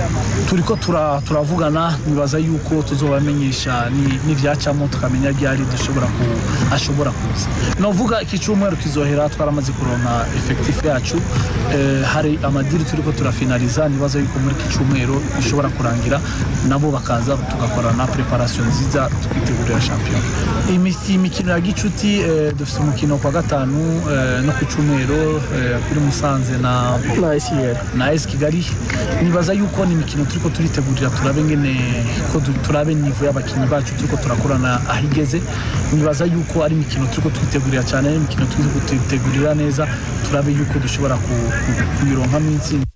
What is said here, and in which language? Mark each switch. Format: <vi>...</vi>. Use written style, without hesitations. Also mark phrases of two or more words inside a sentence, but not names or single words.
<rn>Turiko turavugana, nibaza yuko tuzobamenyesha n'ivyacamo, tukamenya ryari ashobora kuza. Novuga iki cyumweru kizohera twaramaze kuronka effectif yacu, hari amadiri turiko turafinaliza, nibaza yuko muri iki cyumweru bishobora kurangira, nabo bakaza tugakorana preparation nziza twitegurira champion. Imikino ya gicuti dufite umukino kwa gatanu no ku cyumweru kuri Musanze na AS Kigali. Nibaza yuko ni imikino turiko turitegurira, turabe ngene ko turabe niveau y'abakinnyi bacu turiko turakorana ahigeze. Nibaza yuko ari imikino turiko twitegurira cyane, imikino turiko twitegurira neza, turabe yuko dushobora kuyironka minsi.</rn>